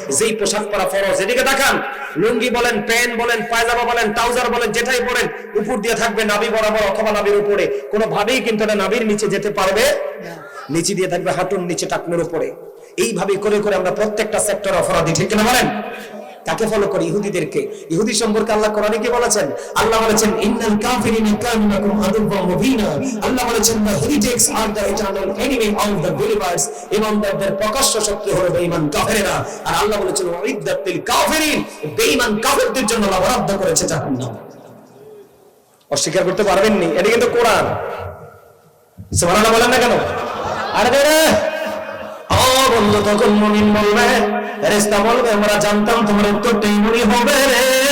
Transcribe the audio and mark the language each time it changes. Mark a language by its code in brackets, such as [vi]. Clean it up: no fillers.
[bn] যেই পোশাক পরা ফরজ, এদিকে তাকান, লুঙ্গি বলেন, প্যান্ট বলেন, পায়জামা বলেন, ট্রাউজার বলেন, যেটাই পরেন উপর দিয়ে থাকবে নাভি বরাবর অথবা নাভির উপরে, কোনোভাবেই কিন্তু এটা নাভির নিচে যেতে পারবে না। নিচে দিয়ে থাকবে হাঁটুর নিচে, টাকনুর উপরে। এইভাবে করে করে আমরা প্রত্যেকটা সেক্টর অপরাধী, ঠিক কিনা বলেন? কাকে ফলো করি? ইহুদিদেরকে। ইহুদি সম্পর্কে আল্লাহ কোরআনে কি বলেছেন? আল্লাহ বলেছেন [ar] ইন্নাল কাফিরিনা কানু লাকুম আদুওয়াম মুবিনা। [bn] আল্লাহ বলেছেন [en] the heretics are the eternal enemy of the believers, [bn] ইমানদারদের প্রকাশ্য শত্রু হলো বেঈমান কাফেররা। আর আল্লাহ বলেছেন [ar] উইদ্দাত লিল কাফিরিন, [bn] বেঈমান কাফেরদের জন্য আল্লাহ বরাদ্দ করেছে জাহান্নাম। অস্বীকার করতে পারবেন না, এটা কিন্তু কোরআন। সুবহানাল্লাহ বলেন না কেন? আরে রে ও বন্ধু, তখন মুমিন বলবে, ফেরেশতা বলবে আমরা জানতাম তোমার উত্তরটা এমনই হবে রে।